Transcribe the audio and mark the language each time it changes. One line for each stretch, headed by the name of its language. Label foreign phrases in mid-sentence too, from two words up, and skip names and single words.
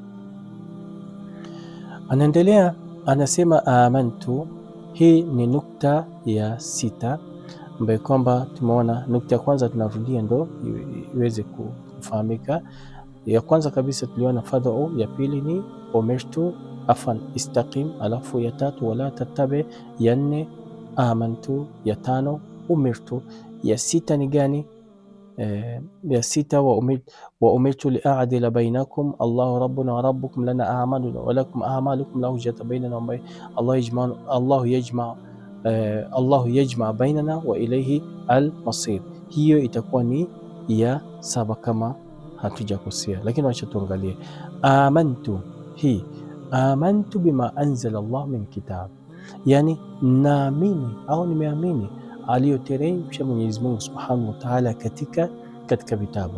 Swahili: Anaendelea anasema amantu. Hii ni nukta ya 6 ambayo kwamba tumeona. Nukta ya kwanza tunarudia ndo iweze kufahamika. Ya kwanza kabisa tuliona fad'u, ya pili ni
Arabic: أمرت استقم,
Swahili: alafu ya tatu
Arabic: ولا تتبع,
Swahili: ya 4 amantu, ya 5 umirtu, ya 6 ni gani?
Arabic: Ya 6 وأمرت لأعدل بينكم الله ربنا وربكم لنا أعمالنا ولكم أعمالكم لا حجة بيننا والله يجمع بيننا وإليه المصير.
Swahili: Hiyo itakuwa ni ya 7 kama hatujakosea, lakini wacha tuangalie amantu. Hii
Arabic: آمنت بما أنزل الله من كتاب,
Swahili: yani naamini au nimeamini aliyoteremsha Mwenyezi Mungu
Arabic: سبحانه وتعالى
Swahili: katika vitabu.